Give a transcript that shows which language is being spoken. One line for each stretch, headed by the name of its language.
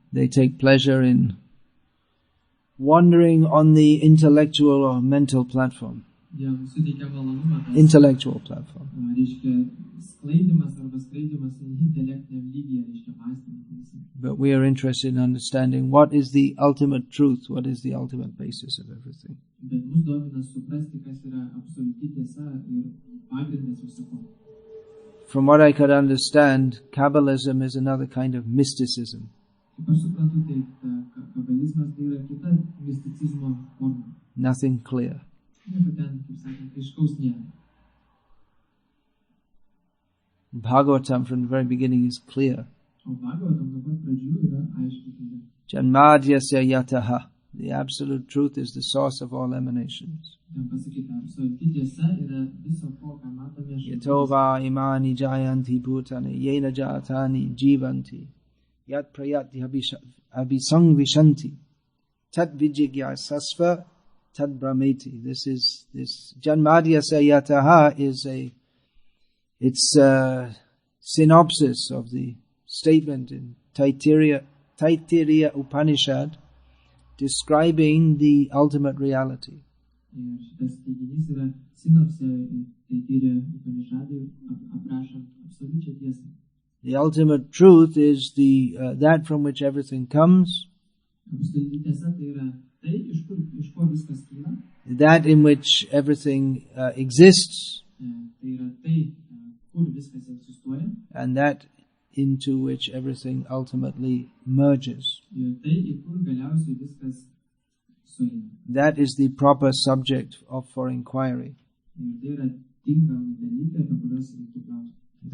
English: They take pleasure in wandering on the intellectual or mental platform.
Lithuanian: Jiems suteikia malonumą tas
English: Intellectual platform.
Lithuanian: reiškia skleidimas arba skraidimas intelektiniam lygyje, reiškia mąstymas.
English: But we are interested in understanding what is the ultimate truth, what is the ultimate basis of everything.
Lithuanian: Bet mus domina suprasti, kas yra absoliuti tiesa ir pagrindas viso ko.
English: From what I could understand, Kabbalism is another kind of mysticism.
Lithuanian: Kaip aš suprantu, tai kabalizmas tai yra kita misticizmo forma.
English: Nothing clear.
Lithuanian: Nieko ten, kaip sakant, aiškaus nėra.
English: Bhagavatam from the very beginning is clear.
Lithuanian: O Bhagavatam nuo pat pradžių yra aiškiai kalbama.
Sanskrit: Janmadhyasya yataha.
English: The absolute truth is the source of all emanations.
Lithuanian: Ten pasakyta, absoliuti tiesa yra viso ko, ką matome šaltinis.
Sanskrit: Yatova imani jayanti bhutani yena jatani jivanti yat prayati abhisangvishanti tat vijigyasasva tad brahmeti.
English: This Janmadhyasya yataha is it's a synopsis of the statement in Taittiriya Upanishad describing the ultimate reality.
Lithuanian: Ir šitas teiginys yra sinopsė Taittiriya Upanishadui aprašant absoliučią tiesą.
English: The ultimate truth is that from which everything comes,
Lithuanian: Absoliuti tiesa tai yra tai, iš ko viskas kyla,
English: that in which everything exists,
Lithuanian: tai yra tai, kur viskas egzistuoja,
English: and that into which everything ultimately merges.
Lithuanian: ir tai, į kur galiausiai viskas sueina.
English: That is the proper subject for inquiry.
Lithuanian: Ir tai yra tinkami dalykai, apie kuriuos reiktų klausti.